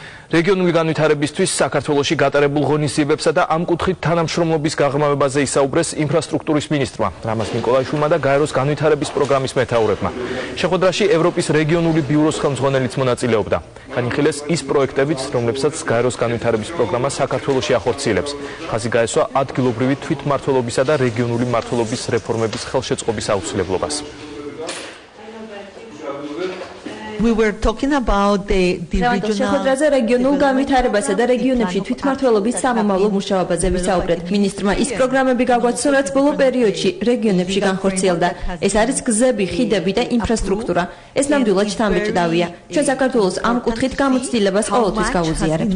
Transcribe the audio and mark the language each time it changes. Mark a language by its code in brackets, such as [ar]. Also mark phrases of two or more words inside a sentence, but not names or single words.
[ka] რეგიონული განვითარებისთვის საქართველოში გატარებულ ღონისძიებებსა და ამ კუთხით თანამშრომლობის გაღრმავებაზე ისაუბრეს ინფრასტრუქტურის მინისტრმა რამაზ ნიკოლაიშვილმა და გაეროს განვითარების პროგრამის მეთაურებმა. შეხვედრაში ევროპის რეგიონული ბიუროს ხელმძღვანელიც მონაწილეობდა. განიხილეს ის პროექტებიც, რომლებსაც გაეროს განვითარების პროგრამა საქართველოში ახორციელებს. ხაზი გაესვა ადგილობრივი თვითმმართველობისა და რეგიონული მმართველობის რეფორმების ხელშეწყობის აუცილებლობას. [en] We were talking about the regional [ka] შეხვედრაზე რეგიონულ განვითარებასა და რეგიონებში თვითმმართველობის სამომავლო მუშაობაზე ვისაუბრეთ. მინისტრმა ის პროგრამები გაგვაცნო, რაც ბოლო პერიოდში რეგიონებში განხორციელდა. ეს არის გზები, ხიდები და ინფრასტრუქტურა. ეს ნამდვილად შთამბეჭდავია. ჩვენ საქართველოს ამ კუთხით გამოცდილებას ყოველთვის გავუზიარებთ.